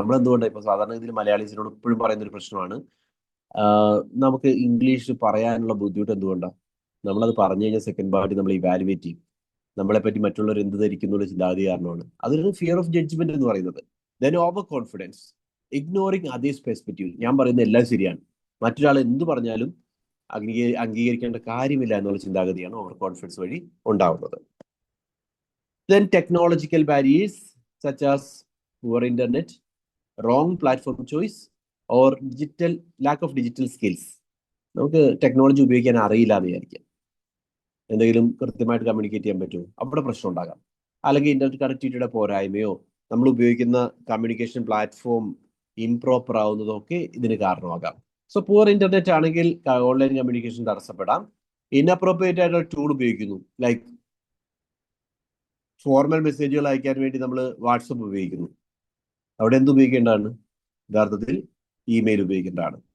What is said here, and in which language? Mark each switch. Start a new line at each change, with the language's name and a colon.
Malayalam: നമ്മൾ എന്തുകൊണ്ടാണ് ഇപ്പോൾ സാധാരണ ഇതിൽ മലയാളീസിനോട് എപ്പോഴും പറയുന്ന ഒരു പ്രശ്നമാണ്, നമുക്ക് ഇംഗ്ലീഷ് പറയാനുള്ള ബുദ്ധിമുട്ട് എന്തുകൊണ്ടാണ്, നമ്മളത് പറഞ്ഞു കഴിഞ്ഞാൽ സെക്കൻഡ് പാർട്ടി നമ്മൾ ഇവാലുവേറ്റ് ചെയ്യും, നമ്മളെ പറ്റി മറ്റുള്ളവർ എന്ത് ധരിക്കുന്നുള്ള ചിന്താഗതി കാരണമാണ്. അതൊരു ഫിയർ ഓഫ് ജഡ്ജ്മെന്റ് എന്ന് പറയുന്നത്. Then over confidence,
English: ignoring others perspective,
Malayalam: ഞാൻ പറയുന്നത് എല്ലാം ശരിയാണ്, മറ്റൊരാൾ എന്ത് പറഞ്ഞാലും അംഗീകരിക്കേണ്ട കാര്യമില്ല എന്നുള്ള ചിന്താഗതിയാണ് ഓവർ കോൺഫിഡൻസ് വഴി ഉണ്ടാവുന്നത്.
English: Then technological barriers such as poor internet, wrong platform choice or lack of digital skills.
Malayalam: നമുക്ക് ടെക്നോളജി ഉപയോഗിക്കാൻ അറിയില്ല എന്ന് വിചാരിക്കാം, എന്തെങ്കിലും കൃത്യമായിട്ട് കമ്മ്യൂണിക്കേറ്റ് ചെയ്യാൻ പറ്റുമോ, അവിടെ പ്രശ്നം ഉണ്ടാകാം. അല്ലെങ്കിൽ ഇന്റർനെറ്റ് കണക്ടിവിറ്റിയുടെ പോരായ്മയോ, നമ്മൾ ഉപയോഗിക്കുന്ന കമ്മ്യൂണിക്കേഷൻ പ്ലാറ്റ്ഫോം ഇംപ്രോപ്പർ ആവുന്നതോ ഒക്കെ ഇതിന് കാരണമാകാം. സോ പുവർ ഇന്റർനെറ്റ് ആണെങ്കിൽ ഓൺലൈൻ കമ്മ്യൂണിക്കേഷൻ തടസ്സപ്പെടാം. ഇൻഅപ്രോപ്രിയേറ്റ് ആയിട്ടുള്ള ടൂൾ ഉപയോഗിക്കുന്നു, ലൈക്ക് ഫോർമൽ മെസ്സേജുകൾ അയക്കാൻ വേണ്ടി നമ്മൾ വാട്സപ്പ് ഉപയോഗിക്കുന്നു, അവിടെ എന്ത് ഉപയോഗിക്കേണ്ടതാണ്, യഥാർത്ഥത്തിൽ ഇമെയിൽ ഉപയോഗിക്കേണ്ടതാണ്.